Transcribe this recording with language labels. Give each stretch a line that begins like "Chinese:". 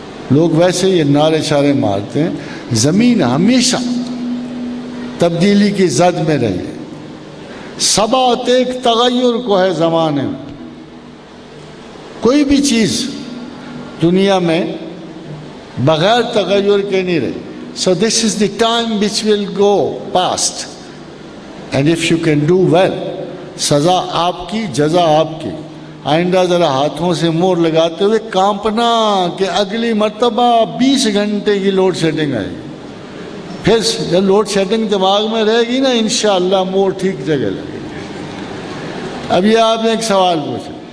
Urdu: لوگ ویسے یہ نعرے شعرے مارتے ہیں، زمین ہمیشہ تبدیلی کی زد میں رہی ہے. ثبات ایک تغیر کو ہے زمانے میں. کوئی بھی چیز دنیا میں بغیر تغیر کے نہیں رہی.
English: So this is the time which will go past, and if you can do well,
Urdu: سزا آپ کی، جزا آپ کی. آئندہ ذرا ہاتھوں سے مور لگاتے ہوئے کانپنا کہ اگلی مرتبہ 20 گھنٹے کی لوڈ شیڈنگ آئے گی. پھر جب لوڈ شیڈنگ دماغ میں رہے گی نا انشاءاللہ مور ٹھیک جگہ لگے گی. اب یہ آپ نے ایک سوال پوچھا